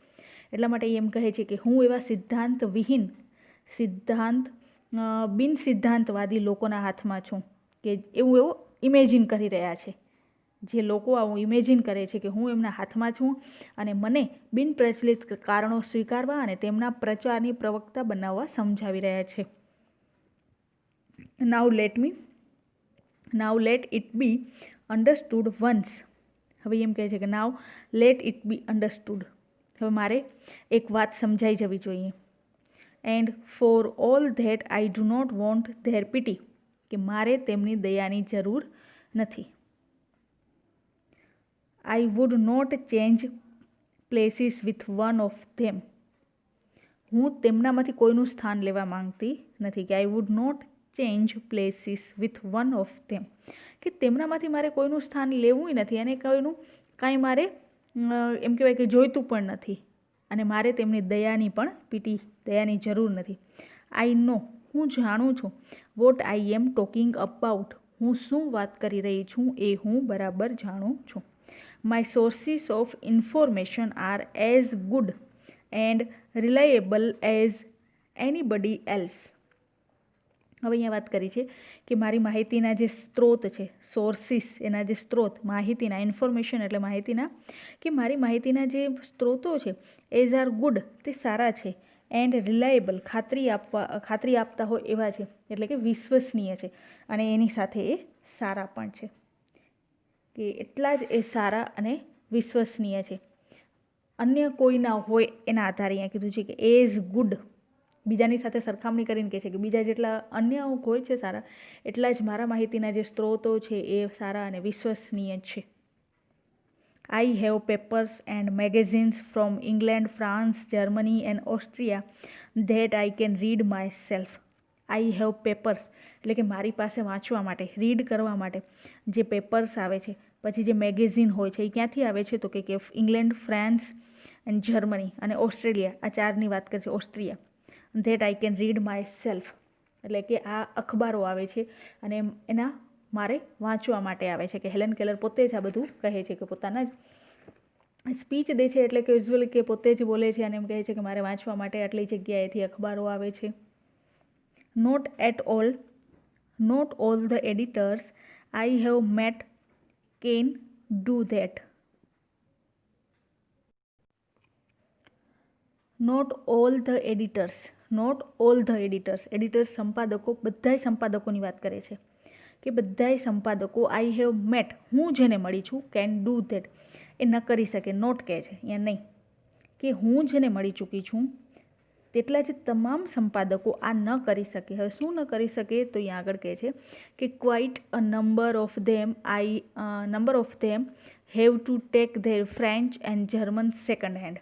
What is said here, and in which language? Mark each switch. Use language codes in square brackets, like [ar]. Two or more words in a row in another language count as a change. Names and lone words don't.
[gu] એટલા માટે એમ કહે છે કે હું એવા બિન સિદ્ધાંતવાદી લોકોના હાથમાં છું, કે એવું ઇમેજિન કરી રહ્યા છે, જે લોકો આવું ઇમેજિન કરે છે કે હું એમના હાથમાં છું અને મને બિનપ્રચલિત કારણો સ્વીકારવા અને તેમના પ્રચારની પ્રવક્તા બનાવવા સમજાવી રહ્યા છે. [en] Now let it be understood once. [gu] હવે એમ કહે છે કે [en] now let it be understood. [gu] હવે મારે એક વાત સમજાઈ જવી જોઈએ. [en] And for all that I do not want their pity. [gu] કે મારે તેમની દયાની જરૂર નથી. [en] I would not change places with one of them. [gu] હું તેમનામાંથી કોઈનું સ્થાન લેવા માંગતી નથી, કે [en] I would not change places with one of them. [gu] કે તેમનામાંથી મારે કોઈનું સ્થાન લેવું નથી અને કોઈનું કાંઈ મારે એમ કહેવાય કે જોઈતું પણ નથી, અને મારે તેમની દયાની જરૂર નથી. [en] I know, [gu] હું જાણું છું, [en] what I am talking about, [gu] હું શું વાત કરી રહી છું એ હું બરાબર જાણું છું. [en] My sources of information are as good and reliable as anybody else. [gu] હવે અહીંયા વાત કરી છે કે મારી માહિતીના જે સ્ત્રોત છે, સોર્સિસ એના જે સ્ત્રોત, માહિતીના, ઇન્ફોર્મેશન એટલે માહિતીના, કે મારી માહિતીના જે સ્ત્રોતો છે [en] as are good, [gu] તે સારા છે, [en] and reliable, [gu] ખાતરી આપતા હોય એવા છે, એટલે કે વિશ્વસનીય છે, અને એની સાથે એ સારા પણ છે, કે એટલા જ એ સારા અને વિશ્વસનીય છે. અન્ય કોઈના હોય એના આધારે અહીંયા કીધું છે કે [en] as good, [gu] બીજાની સાથે સરખામણી કરીને કહે છે કે બીજા જેટલા અન્ય હોય છે સારા, એટલા જ મારા માહિતીના જે સ્ત્રોતો છે એ સારા અને વિશ્વસનીય છે. [en] I have papers and magazines from England, France, Germany and Austria that I can read myself. I have papers [gu] એટલે કે મારી પાસે વાંચવા માટે, રીડ કરવા માટે જે પેપર્સ આવે છે, પછી જે મેગેઝિન હોય છે એ ક્યાંથી આવે છે, તો કે ઇંગ્લેન્ડ, ફ્રાન્સ એન્ડ જર્મની અને ઓસ્ટ્રેલિયા, આ ચારની વાત કરે છે, ઓસ્ટ્રિયા. [en] that I can read myself, [gu] એટલે કે આ અખબારો આવે છે અને એના મારે વાંચવા માટે આવે છે. કે હેલન કેલર પોતે જ આ બધું કહે છે, કે પોતાના સ્પીચ દે છે એટલે કે યુઝ્યુઅલી કે પોતે જ બોલે છે અને એમ કહે છે કે મારે વાંચવા માટે આટલી જગ્યાએથી અખબારો આવે છે. [en] Not all the editors I have met can do that. Not all the editors, [gu] સંપાદકો, બધાય સંપાદકોની વાત કરે છે, કે બધાય સંપાદકો [en] I have met, [gu] હું જેને મળી છું, [en] can do that, [gu] એ ન કરી શકે, નોટ કહે છે અહીંયા, નહીં, કે હું જેને મળી ચૂકી છું તેટલા જ તમામ સંપાદકો આ ન કરી શકે. હવે શું ન કરી શકે, તો અહીંયા આગળ કહે છે કે [en] quite a number of them have to take their French and German second hand.